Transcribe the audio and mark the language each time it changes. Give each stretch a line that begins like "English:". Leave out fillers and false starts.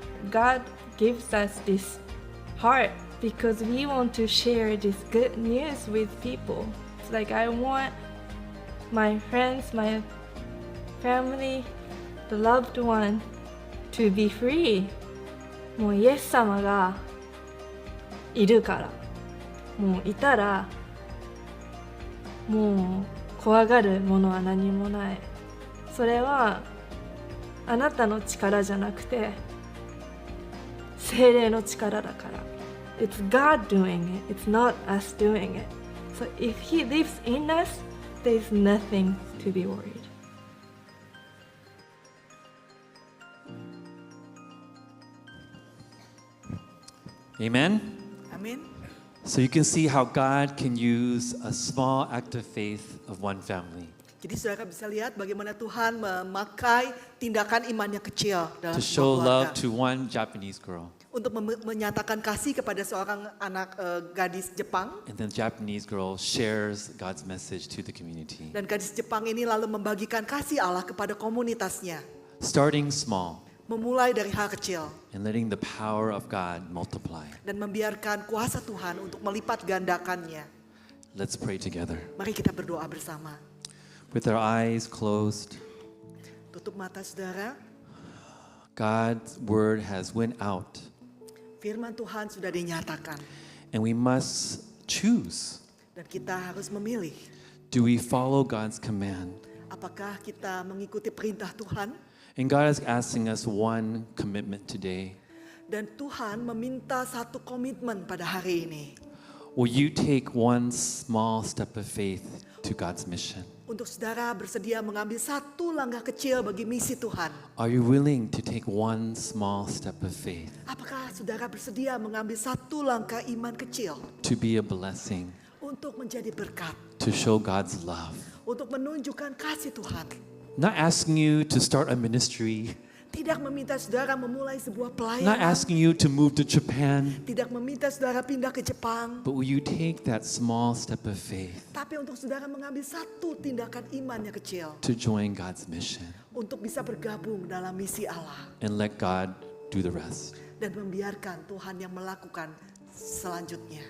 English: God gives us this heart because we want to share this good news with people. It's like I want my friends, my family, the loved one to be free.
Japanese: もうイエス様がいるから、もういたらもう怖がるものは何もない。それはあなたの力じゃなくて聖霊の力だから。
English: It's God doing it. It's not us doing it. So if He lives in us, there's nothing to be worried. Amen?
Indonesian: Amin.
English: So you can see how God can use a small act of faith of one family
Indonesian: Jadi saudara bisa lihat bagaimana Tuhan memakai tindakan iman yang kecil dalam
English: to
Indonesian: sebuah
English: show love
Indonesian: keluarga.
English: to one Japanese girl.
Indonesian: Untuk menyatakan kasih kepada seorang anak gadis Jepang.
English: And then the Japanese girl shares God's message to the community.
Indonesian: Dan gadis Jepang ini lalu membagikan kasih Allah kepada komunitasnya.
English: Starting small
Indonesian: Memulai dari hal kecil.
English: and letting the power of God multiply.
Indonesian: Dan membiarkan kuasa Tuhan untuk melipat gandakannya.
English: Let's pray together.
Indonesian: Mari kita berdoa bersama.
English: With our eyes closed,
Indonesian: Tutup mata saudara.
English: God's word has went out,
Indonesian: Firman Tuhan sudah dinyatakan.
English: and we must choose.
Indonesian: Dan kita harus memilih.
English: Do we follow God's command?
Indonesian: Apakah kita mengikuti perintah Tuhan?
English: And God is asking us one commitment today.
Indonesian: Dan Tuhan meminta satu komitmen pada hari ini.
English: Will you take one small step of faith to God's mission?
Indonesian: Untuk saudara bersedia mengambil satu langkah kecil bagi misi Tuhan.
English: Are you willing to take one small step of faith
Indonesian: Apakah saudara bersedia mengambil satu langkah iman kecil
English: to be a blessing,
Indonesian: untuk menjadi berkat,
English: to show God's love?
Indonesian: untuk menunjukkan kasih Tuhan?
English: Not asking you to start a ministry,
Indonesian: Tidak meminta saudara memulai sebuah
English: not
Indonesian: pelayanan,
English: asking you to move to Japan,
Indonesian: tidak meminta saudara pindah ke Jepang,
English: but will you take that small step of faith
Indonesian: tapi untuk saudara mengambil satu tindakan iman yang kecil
English: to join God's mission
Indonesian: untuk bisa bergabung dalam misi Allah
English: and let God do the rest?
Indonesian: dan membiarkan Tuhan yang melakukan selanjutnya.